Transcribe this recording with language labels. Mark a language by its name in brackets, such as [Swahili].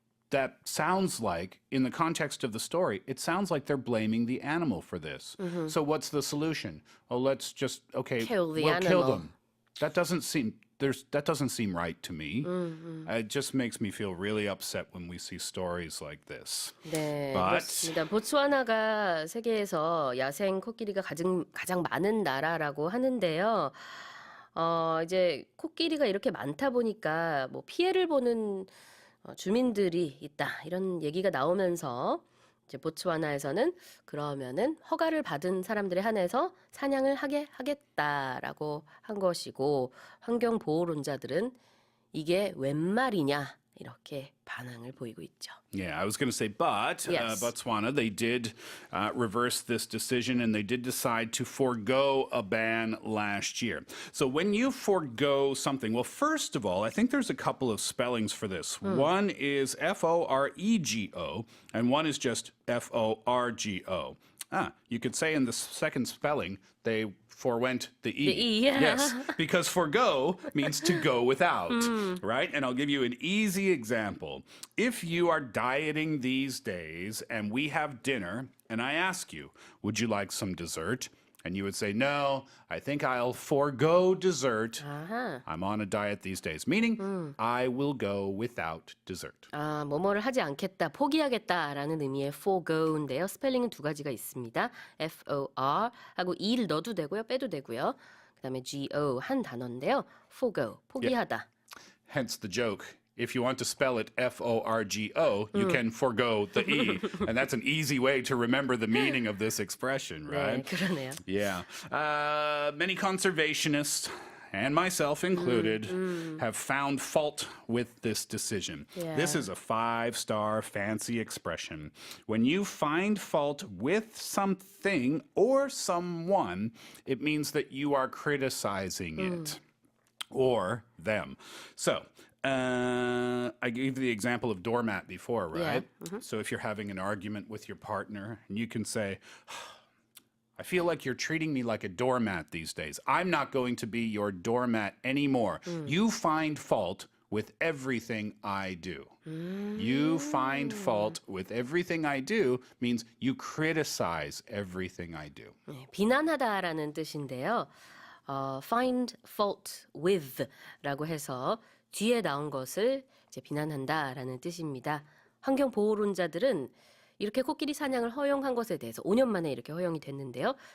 [English] that sounds like, in the context of the story, it sounds like they're blaming the animal for this. So what's the solution? Oh, let's just Kill the we'll kill animal. them. That doesn't seem right to me. It just makes me feel really upset when we see stories like this. [Korean] 네, [English] But- [Korean] 그렇습니다. 보츠와나가 세계에서 야생 코끼리가 가장 많은 나라라고 하는데요. 이제 코끼리가 이렇게 많다 보니까 뭐 피해를 보는 주민들이 있다 이런 얘기가 나오면서 이제 보츠와나에서는 그러면은 허가를 받은 사람들에 한해서 사냥을 하게 하겠다라고 한 것이고 환경보호론자들은 이게 웬 말이냐 이렇게 반항을 보이고 있죠. [English] Yeah, I was going to say, but Yes. Botswana, they did reverse this decision and they did decide to forego a ban last year. So when you forego something, well, first of all, I think there's a couple of spellings for this. One is F-O-R-E-G-O and one is just F-O-R-G-O. You could say in the second spelling, they forwent the E. The E, yeah. Yes, because forgo means to go without, right? And I'll give you an easy example. If you are dieting these days and we have dinner and I ask you, would you like some dessert? And you would say, no, I think I'll forgo dessert. [Korean] 아하. [English] I'm on a diet these days, meaning I will go without dessert. [Korean] 뭐뭐를 하지 않겠다, 포기하겠다라는 의미의 forego인데요. 스펠링은 두 가지가 있습니다. F-O-R 하고 E를 넣어도 되고요, 빼도 되고요. 그다음에 G-O 한 단어인데요. forego, 포기하다. [English] Hence the joke. If you want to spell it F-O-R-G-O, you can forgo the E. And that's an easy way to remember the meaning of this expression, [Korean] 네, [English] right? [Korean] 그러네요. [English] Yeah. Many conservationists, and myself included, have found fault with this decision. Yeah. This is a 5-star fancy expression. When you find fault with something or someone, it means that you are criticizing it or them. So, I gave the example of doormat before, right? Yeah. So if you're having an argument with your partner, and you can say, I feel like you're treating me like a doormat these days. I'm not going to be your doormat anymore. You find fault with everything I do. You find fault with everything I do means you criticize everything I do. [Korean] 네, 비난하다라는 뜻인데요. [English] find fault with [Korean] 라고 해서 뒤에 나온 것을 이제 비난한다라는 뜻입니다. 환경보호론자들은 이렇게 코끼리 사냥을 허용한 것에 대해서 5년 만에 이렇게 허용이 됐는데요.